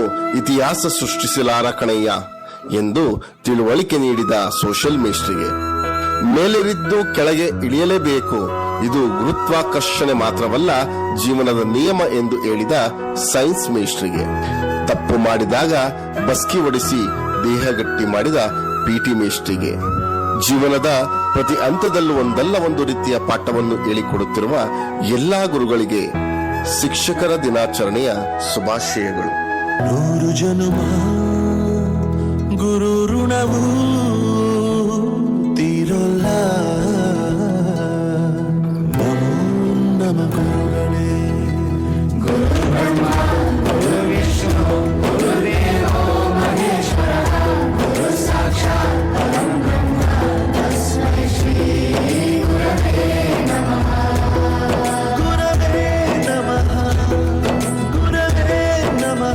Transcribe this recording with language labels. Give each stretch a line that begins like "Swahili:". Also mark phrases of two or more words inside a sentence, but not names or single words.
Kannada: ಇತಿಹಾಸ ಸೃಷ್ಟಿಸಲಾರ ಕಣಯ್ಯ ಎಂದು ತಿಳುವಳಿಕೆ ನೀಡಿದ ಸೋಷಿಯಲ್ ಮೇಷ್ಟ್ರಿಗೆ, ಮೇಲೇರಿದ್ದು ಕೆಳಗೆ ಇಳಿಯಲೇಬೇಕು, ಇದು ಗುರುತ್ವಾಕರ್ಷಣೆ ಮಾತ್ರವಲ್ಲ ಜೀವನದ ನಿಯಮ ಎಂದು ಹೇಳಿದ ಸೈನ್ಸ್ ಮೇಷ್ಟ್ರಿಗೆ, ತಪ್ಪು ಮಾಡಿದಾಗ ಬಸ್ಕಿ ಹೊಡಿಸಿ ದೇಹಗಟ್ಟಿ ಮಾಡಿದ ಪಿಟಿ ಮೇಷ್ಟ್ರಿಗೆ, ಜೀವನದ ಪ್ರತಿ ಹಂತದಲ್ಲೂ ಒಂದಲ್ಲ ಒಂದು ರೀತಿಯ ಪಾಠವನ್ನು ಹೇಳಿಕೊಡುತ್ತಿರುವ ಎಲ್ಲಾ ಗುರುಗಳಿಗೆ ಶಿಕ್ಷಕರ ದಿನಾಚರಣೆಯ ಶುಭಾಶಯಗಳು. 100 ಜನುಮ ಗುರು ಋಣವು ತೀರಲ್ಲ. ನಮೋ ನಮ ಗುರುಗಳೇ.
Sanskrit: ಗುರು ಬ್ರಹ್ಮ ಗುರು ವಿಷ್ಣು ಗುರು ದೇವೋ ಮಹೇಶ್ವರ ಗುರು ಸಾಕ್ಷಾತ್ ಪರಂ ಬ್ರಹ್ಮ ತಸ್ಮೈ ಶ್ರೀ ಗುರವೇ ನಮಃ. ಗುರವೇ ನಮಃ ಗುರವೇ ನಮಃ.